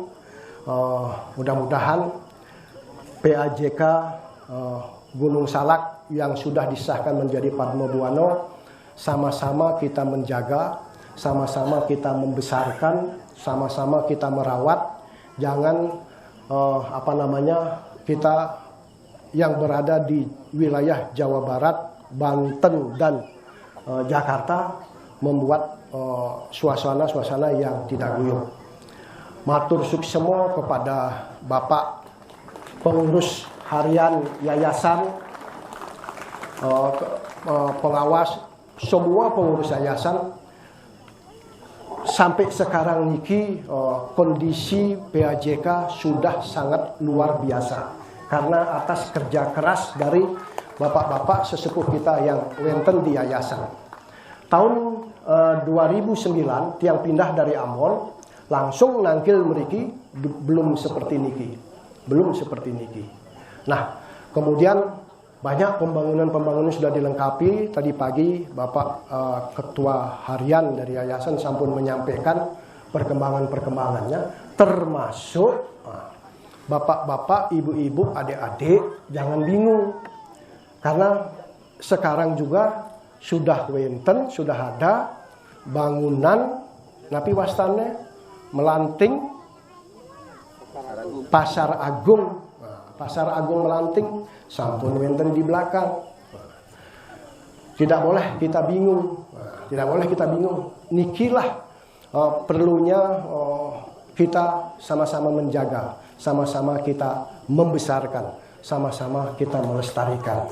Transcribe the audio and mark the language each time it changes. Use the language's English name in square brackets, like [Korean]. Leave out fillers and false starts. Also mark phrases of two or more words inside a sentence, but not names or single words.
[Indonesian] Mudah-mudahan PAJK Gunung Salak yang sudah disahkan menjadi Padma Buana, sama-sama kita menjaga, sama-sama kita membesarkan, sama-sama kita merawat. Jangan kita yang berada di wilayah Jawa Barat, Banten dan Jakarta membuat suasana-suasana yang tidak guyup. [Balinese] Matur suksemo [Indonesian] kepada Bapak pengurus harian yayasan, pengawas, semua pengurus yayasan. Sampai sekarang niki kondisi PAJK sudah sangat luar biasa. Karena atas kerja keras dari bapak-bapak sesepuh kita yang wenten di yayasan. Tahun 2009 tiang pindah dari Ambon, langsung [Balinese] nangkil meriki [Indonesian] belum seperti niki. Nah, kemudian banyak pembangunan sudah dilengkapi. Tadi pagi Bapak Ketua Harian dari Yayasan sampun menyampaikan perkembangannya, termasuk bapak-bapak, ibu-ibu, adik-adik jangan bingung. Karena sekarang juga sudah wenten, sudah ada bangunan [Balinese] napi wastane [Indonesian] melanting Pasar Agung. Pasar Agung Melanting, [Balinese] sampun wenten [Indonesian] di belakang. Tidak boleh kita bingung. Tidak boleh kita bingung. Nikilah perlunya kita sama-sama menjaga, sama-sama kita membesarkan, sama-sama kita melestarikan.